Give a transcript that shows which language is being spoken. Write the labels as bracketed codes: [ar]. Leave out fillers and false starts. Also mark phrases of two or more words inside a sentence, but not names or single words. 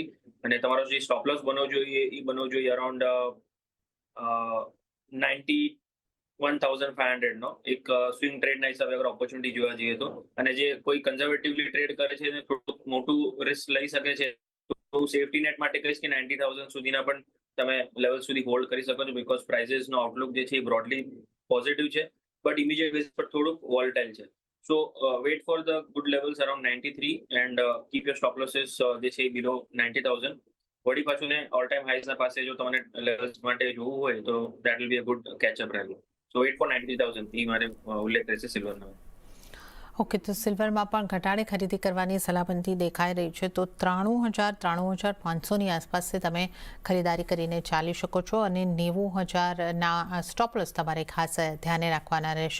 [gu] અને તમારો જે [en] stop loss [gu] બનવો જોઈએ અરાઉન્ડ 91,500 નો એક સ્વિંગ ટ્રેડના હિસાબે અગર ઓપોર્ચ્યુનિટી જોવા જઈએ તો. અને જે કોઈ [en] conservatively trade [gu] કરે છે એને થોડું મોટું રિસ્ક લઈ શકે છે, તો [en] safety net [gu] માટે કહીશ કે 90,000 સુધીના પણ તમે લેવલ સુધી હોલ્ડ કરી શકો છો, બીકોઝ પ્રાઇસીસનો આઉટલુક જે છે એ [en] broadly positive [gu] છે, [en] but immediate base [gu] પર થોડુંક વોલેટાઇલ છે. [en] So wait for the good levels around 93 and keep your stop losses [gu] જે છે [en] below 90,000. [gu] વળી પાછું ને [en] all time [gu] હાઈઝના પાસે જો તમને લેવલ્સ માટે જોવું હોય તો [en] that will be a good catch up rally. So wait for [gu] 93,000 એ મારે ઉલ્લેખ રહેશે સિલ્વરનો. ઓકે, તો સિલ્વરમાં પણ ઘટાડે ખરીદી કરવાની સલામતી દેખાઈ રહી છે, તો 93,000-93,500ની આસપાસથી તમે ખરીદારી કરીને ચાલી શકો છો, અને 90,000ના [en] stop loss [gu] તમારે ખાસ ધ્યાને રાખવાના રહેશે.